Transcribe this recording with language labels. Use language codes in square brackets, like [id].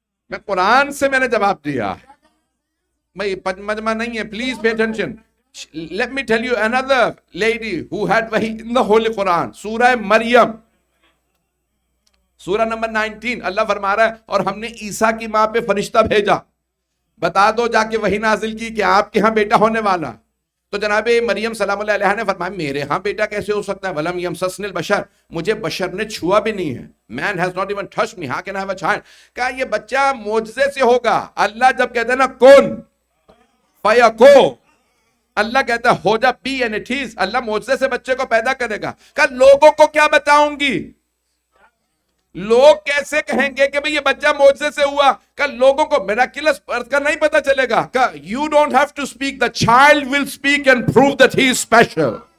[ur] میں قرآن سے میں نے جواب دیا. میں مجمع نہیں ہے. [en] Please pay attention. Let me tell you another lady who had wahi in the Holy Quran. [ur] سورہ مریم، سورہ نمبر 19. اللہ فرما رہا ہے اور ہم نے عیسیٰ کی ماں پہ فرشتہ بھیجا. بتا دو جا کے وہی نازل کی کہ آپ کے ہاں بیٹا ہونے والا. تو جناب مریم سلام اللہ علیہ نے فرمایا میرے ہاں بیٹا کیسے ہو سکتا ہے؟ [ar] وَلَمْ يَمْسَسْنِ الْبَشَرُ. [ur] مجھے بشر نے چھوا بھی نہیں ہے. [en] Man has not even touched me. How can I have a child? [ur] کہا یہ بچہ معجزے سے ہوگا. اللہ جب کہتے ہیں نا [ar] کن فَيَكُونُ، [ur] اللہ کہتا ہے ہو جا، [en] Be and it is. [ur] اللہ معجزے سے بچے کو پیدا کرے گا. کہا لوگوں کو کیا بتاؤں گی؟ لوگ کیسے کہیں گے کہ بھئی یہ بچہ معجزے سے ہوا؟ کہ لوگوں کو میراکلس کا نہیں پتا چلے گا. [en] کہ you don't have to speak, the child will speak and prove that he is special.